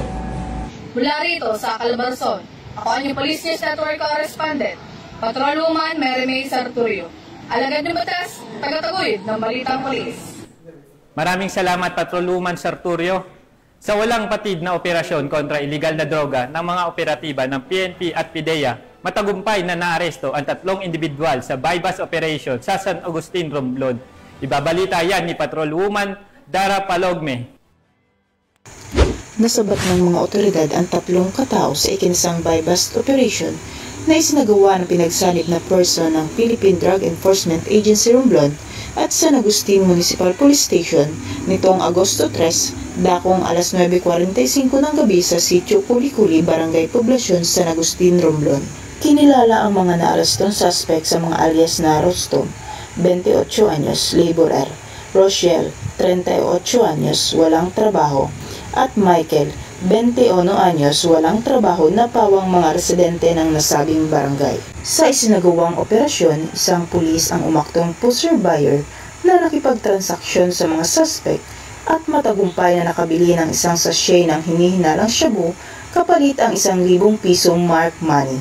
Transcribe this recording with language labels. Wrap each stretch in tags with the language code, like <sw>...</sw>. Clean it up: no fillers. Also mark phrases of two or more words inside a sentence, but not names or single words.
<tl>Mula rito sa Calabarzon, ako ang yung Police News Network correspondent, Patrolwoman Mary May Sarturio. Alagad ng batas, tagataguyod ng Balitang Pulis. Maraming salamat, Patrolwoman Sarturio, sa walang patid na operasyon kontra iligal na droga ng mga operatiba ng PNP at PIDEA. Matagumpay na naaresto ang 3 individual sa</tl> <en>bypass operation</en> <tl>sa San Agustin, Romblon. Ibabalita yan ni Patrolwoman Dara Palogme. Nasabat ng mga otoridad ang 3 katao sa ikinsang</tl> <en>bypass operation</en> <tl>na isinagawa ng pinagsanib na person ng Philippine Drug Enforcement Agency Romblon at San Agustin Municipal Police Station nitong Agosto 3, dakong alas 9:45 ng gabi sa Sitio Kulikuli, Barangay Poblacion, San Agustin, Romblon. Kinilala ang mga naarestong suspect sa mga alias na Rostom, 28 anyos, laborer, Rochelle, 38 anyos, walang trabaho, at Michael, 21 anyos, walang trabaho na pawang mga residente ng nasabing barangay. Sa isinagawang operasyon, isang pulis ang umaktong</tl> <en>pusher buyer</en> <tl>na nakipagtransaksyon sa mga suspect at matagumpay na nakabili ng isang sachet ng hinihinalang shabu kapalit ang 1,000 pisong</tl> <en>mark money.</en>